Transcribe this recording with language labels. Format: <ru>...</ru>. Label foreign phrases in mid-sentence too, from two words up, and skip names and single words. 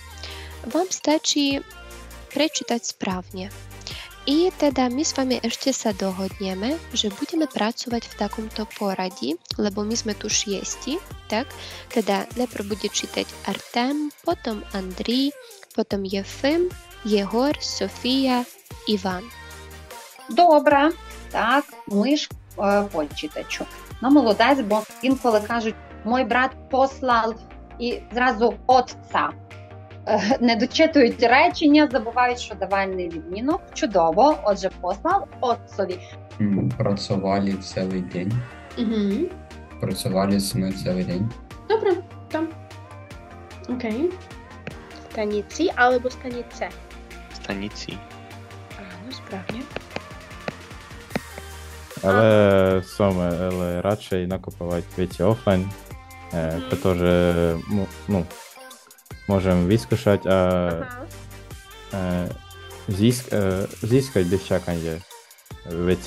<sk>Vám stačí prečítať správne. I teda my s vami ešte sa dohodneme, že budeme pracovať v takomto poradí, lebo my sme tu 6, tak? Teda najprv bude čítať Artem, potom Andrій, potom Єфим, Єгор, Софія, Іван.</sk> <uk>Добре, так, ми ж почитачу. Ну, молодець, бо інколи кажуть, мой брат послав і зразу отца. Не дочитують речення, забувають, що давальний відмінок. Чудово, отже, послав отцові. Працювали цілий день. Угу. Працювали ми цілий день. Добре, там. Окей.</uk> <sk>Stanici alebo stanice? Stanici. Áno, správne. Ale radšej nakopávať veci offline, pretože môžem vyskúšať a získať bez čakania veci.</sk>